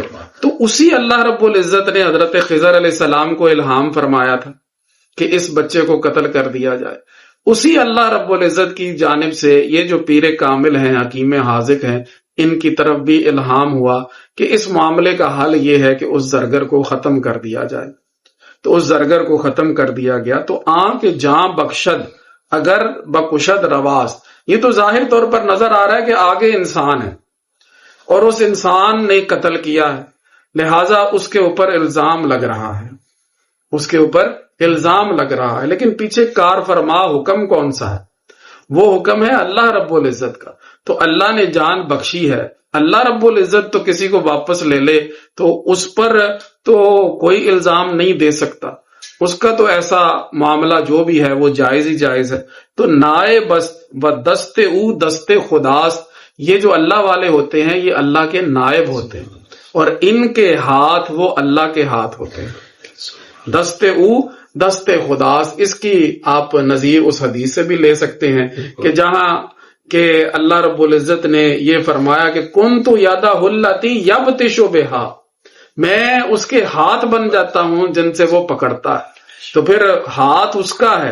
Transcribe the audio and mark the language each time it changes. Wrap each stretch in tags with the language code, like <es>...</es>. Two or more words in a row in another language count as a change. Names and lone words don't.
<ur>تو اسی اللہ رب العزت نے حضرت خضر علیہ السلام کو الہام فرمایا تھا کہ اس بچے کو قتل کر دیا جائے. اسی اللہ رب العزت کی جانب سے یہ جو پیر کامل ہیں، حکیم حاذق ہیں، ان کی طرف بھی الہام ہوا کہ اس معاملے کا حل یہ ہے کہ اس زرگر کو ختم کر دیا جائے. تو اس زرگر کو ختم کر دیا گیا. تو</ur> <fa>آن کے جاں بخشد اگر بکشد رواس،</fa> <ur>یہ تو ظاہر طور پر نظر آ رہا ہے کہ آگے انسان ہے اور اس انسان نے قتل کیا ہے، لہٰذا اس کے اوپر الزام لگ رہا ہے، اس کے اوپر الزام لگ رہا ہے. لیکن پیچھے کار فرما حکم کون سا ہے؟ وہ حکم ہے اللہ رب العزت کا. تو اللہ نے جان بخشی ہے. اللہ رب العزت تو کسی کو واپس لے لے تو اس پر تو کوئی الزام نہیں دے سکتا. اس کا تو ایسا معاملہ جو بھی ہے وہ جائز ہی جائز ہے.</ur> <fa>تو نائب و دست او دست خداست،</fa> <ur>یہ جو اللہ والے ہوتے ہیں یہ اللہ کے نائب ہوتے ہیں اور ان کے ہاتھ وہ اللہ کے ہاتھ ہوتے ہیں.</ur> <fa>دست او دست خداست،</fa> <ur>اس کی آپ نظیر اس حدیث سے بھی لے سکتے ہیں کہ جہاں کہ اللہ رب العزت نے یہ فرمایا کہ</ur> <ar>کنت یادہ التی یبطش بہا،</ar> <ur>میں اس کے ہاتھ بن جاتا ہوں جن سے وہ پکڑتا ہے. تو پھر ہاتھ اس کا ہے.</ur>